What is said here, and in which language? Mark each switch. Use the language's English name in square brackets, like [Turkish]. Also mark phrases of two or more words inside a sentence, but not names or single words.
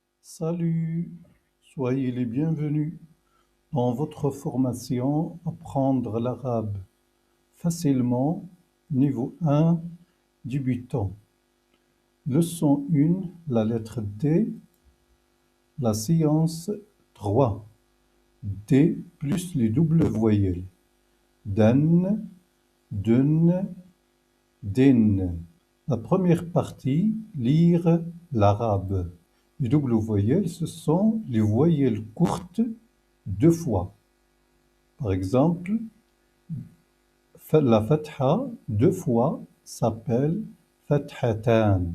[French] Salut, soyez les bienvenus dans votre formation Apprendre l'arabe facilement, niveau 1, débutant. Leçon 1, la lettre D, la séance 3. D plus les doubles voyelles. [Arabic] Dan, dun, din. [French] La première partie, lire l'arabe. Les doubles voyelles, ce sont les voyelles courtes deux fois. Par exemple, la fatha deux fois s'appelle fathatan.